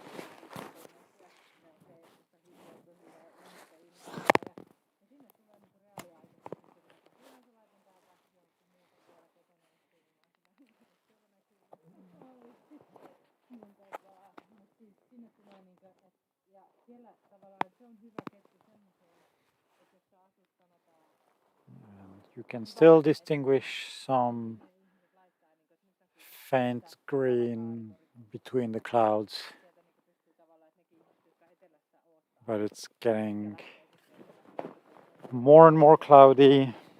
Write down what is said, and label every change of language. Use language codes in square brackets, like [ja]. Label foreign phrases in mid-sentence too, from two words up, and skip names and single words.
[fi] Ja sinne tulee niinku reaaliaikaisesti silloin, kun laitan täältä jonkun muuta tuolla kotona istumaan mutta siis sinne tulee niinku, ja siellä tavallaan se on hyvä ketju semmoiseen, että jos sä asut sanotaan [en] And you can still distinguish some faint green between the clouds, but it's getting more and more cloudy.